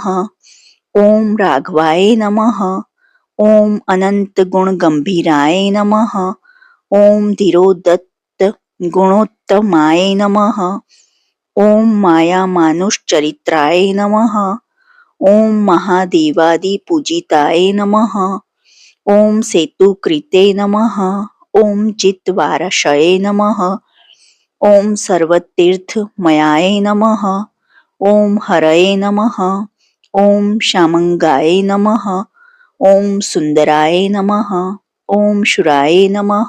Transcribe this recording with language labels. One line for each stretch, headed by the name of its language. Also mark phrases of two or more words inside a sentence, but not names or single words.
Sanskrit: ओम राघवाय नमः। ओम अनंत गुण गंभीराय नमः। ओम धीरोदत्त गुणोत्तमाय नमः। ओम माया मानुषचरित्राय नमः। ओम महादेवादि पूजिताय नमः। ओम सेतुकृते नमः. ओम चित्तवारशये नमः. ओम सर्वतीर्थमयाय नमः. ओम हरये नमः. ओम शामंगाय नमः. ओम सुंदराय नमः. ओम शुराय नमः.